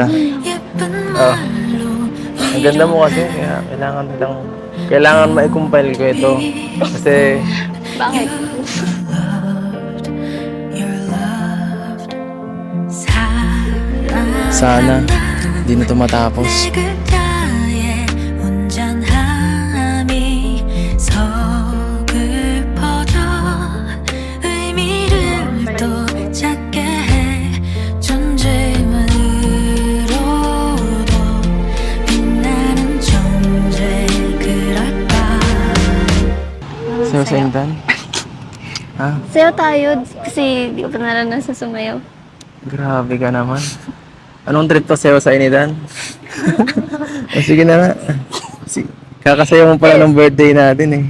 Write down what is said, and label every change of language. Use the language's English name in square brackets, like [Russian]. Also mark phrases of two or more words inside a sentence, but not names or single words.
[Filipino] Oh. Ang ganda mo kasi. Kaya kailangan ma-compile ko ito. Kasi Bakit? sana di na ito matapos. [Korean] 그대의 온전함이 서글퍼져 의미를 또 찾게 해 존재만으로도 빛나는 존재 그럴까 [Filipino] Sayo sa Intan? Ha? Sayo tayo kasi di ko pa naranasan sumayaw. Grabe ka naman. Anong trip to sayo sa Inidan? O, sige na nga. Kakasayaw mo pala ng birthday natin eh.